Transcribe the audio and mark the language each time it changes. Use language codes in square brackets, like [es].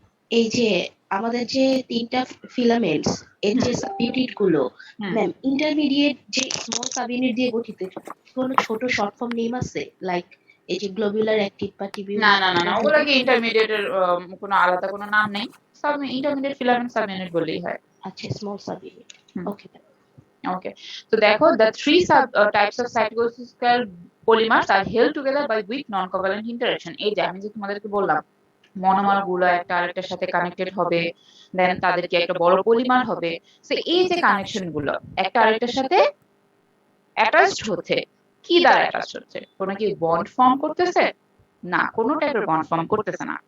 [bn] এই যে আমাদের যে তিনটা ফিলামেন্টস এর যে সাবইউনিট গুলো, হুম। ম্যাম ইন্টারমিডিয়েট যে স্মল সাবইউনিট দিয়ে গঠিত, কোনো ছোট শর্ট ফর্ম নেম আছে, লাইক এই যে গ্লোবুলার অ্যাক্টিভ বা না টিবিউলার? না না না, ওগুলো কি ইন্টারমিডিয়েটের কোনো আলাদা কোনো নাম নেই, সব ইন্টারমিডিয়েট ফিলামেন্ট সাবইউনিট বললেই হয়। আচ্ছা, small subunit. Hmm. Okay ma'am. [en] Okay, so therefore the three types of cytoskeletal polymers are held together by weak non-covalent interaction. [bn] এই যে আমি যে তোমাদেরকে বললাম মনোমার গুলো একটা আরেকটার সাথে কানেক্টেড হবে, দেন তাদেরকে একটা বড় পলিমার হবে। সো এই যে কানেকশন গুলো একটা আরেকটার সাথে অ্যাটাচড হচ্ছে, কি দ্বারা অ্যাটাচড হচ্ছে? কোনো কি বন্ড ফর্ম করতেছে? না, কোনো টাইপের বন্ড ফর্ম করতেছে না।